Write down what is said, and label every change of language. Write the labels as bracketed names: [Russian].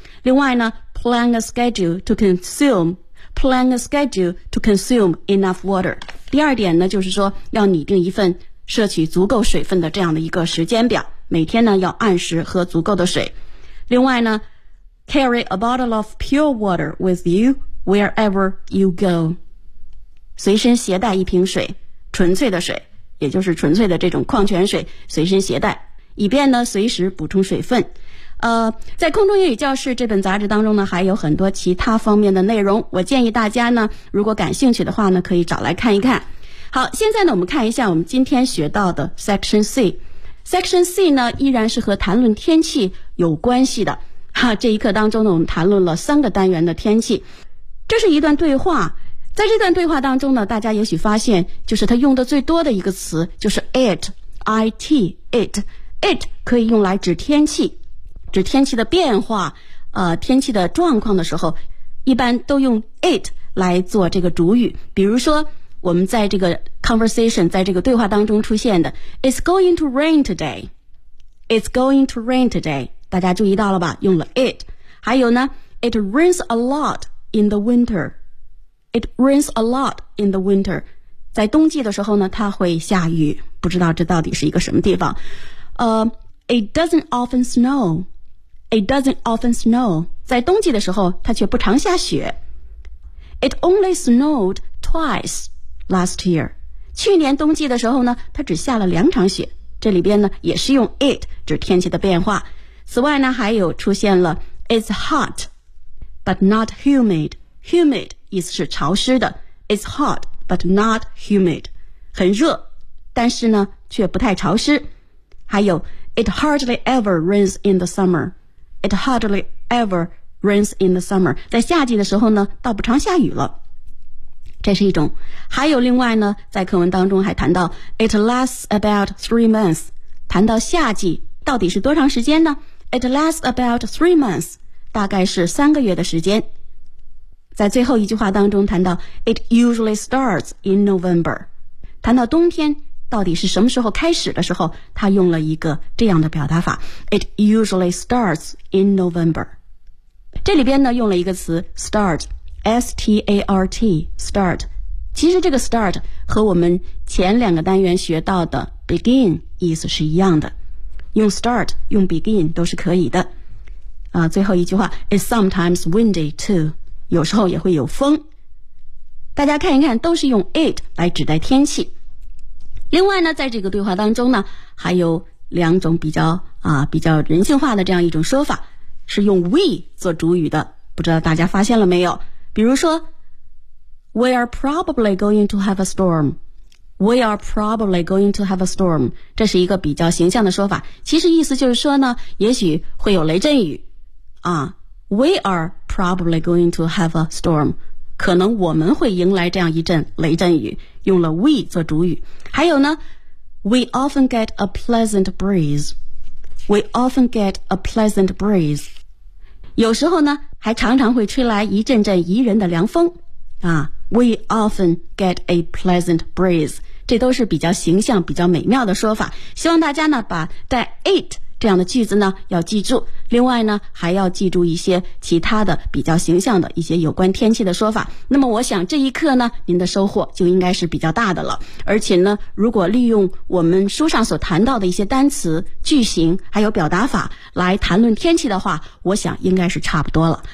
[Chinese] 另外呢 [English] plan a schedule to consume, plan a schedule to consume enough water. [Chinese] 第二点呢就是说要拟定一份摄取足够水分的这样的一个时间表，每天呢要按时喝足够的水。另外呢 [English] carry a bottle of pure water with you wherever you go. [Chinese] 随身携带一瓶水，纯粹的水，也就是纯粹的这种矿泉水随身携带，以便呢随时补充水分。在空中英语教室这本杂志当中呢还有很多其他方面的内容，我建议大家呢如果感兴趣的话呢可以找来看一看。好，现在呢我们看一下我们今天学到的 Section C。 Section C 呢依然是和谈论天气有关系的哈，这一课当中呢我们谈论了三个单元的天气。这是一段对话，在这段对话当中呢大家也许发现就是他用的最多的一个词就是 it it it it 可以用来指天气，指天气的变化，天气的状况的时候一般都用 it 来做这个主语。比如说我们在这个 conversation 在这个对话当中出现的 [English] It's going to rain today. It's going to rain today. [Chinese] 大家注意到了吧，用了 it。还有呢 [English] It rains a lot in the winter. It rains a lot in the winter. [Chinese] 在冬季的时候呢它会下雨，不知道这到底是一个什么地方。 [English] It doesn't often snow. It doesn't often snow. [Chinese] 在冬季的时候它却不常下雪。 [English] It only snowed twice last year. [Chinese] 去年冬季的时候呢它只下了两场雪。这里边呢也是用 it 指天气的变化。此外呢还有出现了 [English] It's hot but not humid. [Chinese] Humid 意思是潮湿的。 [English] It's hot but not humid. [Chinese] 很热但是呢却不太潮湿。还有 [English] It hardly ever rains in the summer. It hardly ever rains in the summer. [Chinese] 在夏季的时候呢倒不常下雨了。这是一种。还有另外呢在课文当中还谈到 [English] It lasts about 3 months. [Chinese] 谈到夏季到底是多长时间呢？ [English] It lasts about 3 months. [Chinese] 大概是3个月的时间。在最后一句话当中谈到 [English] It usually starts in November. [Chinese] 谈到冬天到底是什么时候开始的时候，他用了一个这样的表达法 [English] It usually starts in November. [Chinese] 这里边呢用了一个词 start S-T-A-R-T start. 其实这个 start 和我们前两个单元学到的 begin 意思是一样的，用 start 用 begin 都是可以的啊。最后一句话 [English] It's sometimes windy too. [Chinese] 有时候也会有风，大家看一看都是用 it 来指代天气。另外呢在这个对话当中呢还有两种比较人性化的这样一种说法是用 we 做主语的，不知道大家发现了没有。比如说 [English] We are probably going to have a storm. We are probably going to have a storm. [Chinese] 这是一个比较形象的说法，其实意思就是说呢也许会有雷阵雨啊。 [English] We are probably going to have a storm. [Chinese] 可能我们会迎来这样一阵雷阵雨，用了 we 做主语。还有呢 [English] We often get a pleasant breeze. We often get a pleasant breeze. [Chinese] 有时候呢还常常会吹来一阵阵宜人的凉风啊。 [English] We often get a pleasant breeze. [Chinese] 这都是比较形象比较美妙的说法，希望大家呢把带 it 这样的句子呢要记住。另外呢还要记住一些其他的比较形象的一些有关天气的说法。那么我想这一课呢您的收获就应该是比较大的了。而且呢如果利用我们书上所谈到的一些单词句型还有表达法来谈论天气的话，我想应该是差不多了。